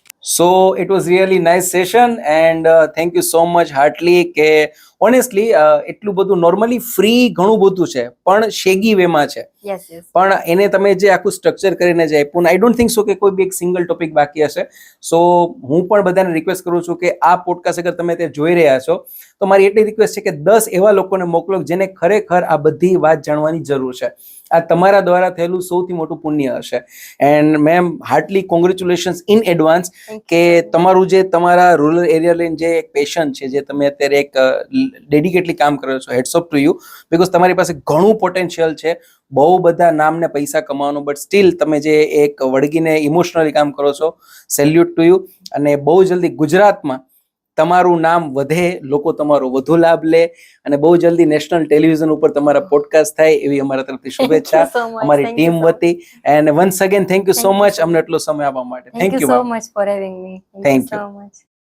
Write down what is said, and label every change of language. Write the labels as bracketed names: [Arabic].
[English] So it was really nice session and thank you so much heartily [Gujarati] કે honestly એટલું બધું normally free ઘણું બધું છે પણ શેગી વેમાં છે. [English] Yes. [Gujarati] પણ એને તમે જે આખું સ્ટ્રક્ચર કરીને જે આપ્યું ને [English] I don't think so [Gujarati] કે કોઈ બી એક સિંગલ ટોપિક બાકી હશે. સો હું પણ બધાને રિક્વેસ્ટ કરું છું કે આ પોડકાસ્ટ અગર તમે તે જોઈ રહ્યા છો તો મારી એટલી રિક્વેસ્ટ છે કે 10 એવા લોકોને મોકલો જેને ખરેખર આ બધી વાત જાણવાની જરૂર છે. આ તમારા દ્વારા થયેલું સૌથી મોટું પુણ્ય હશે. And ma'am હાર્ટલી congratulations in advance કે તમારું જે તમારા રૂરલ એરિયા લઈને જે એક પેશન છે જે તમે અત્યારે એક ડેડિકેટલી કામ કરો છો, [English] hats off to you, [Gujarati] because તમારી પાસે ઘણું પોટેન્શિયલ છે, બહુ બધા નામ ને પૈસા કમાવાનું, બટ સ્ટીલ તમે જે એક વળગીને ઇમોશનલી કામ કરો છો, [English] Salute to you. [Gujarati] અને બહુ જલ્દી ગુજરાતમાં તમારું નામ વધે, લોકો તમારો વધુ લાભ લે અને બહુ જલ્દી નેશનલ ટેલિવિઝન ઉપર તમારા પોડકાસ્ટ થાય એવી અમારા તરફથી શુભેચ્છા અમારી ટીમ વતી. And once again thank you so much અમને એટલો સમય આપવા માટે. [English] Thank you so much for having me. Thank you so much.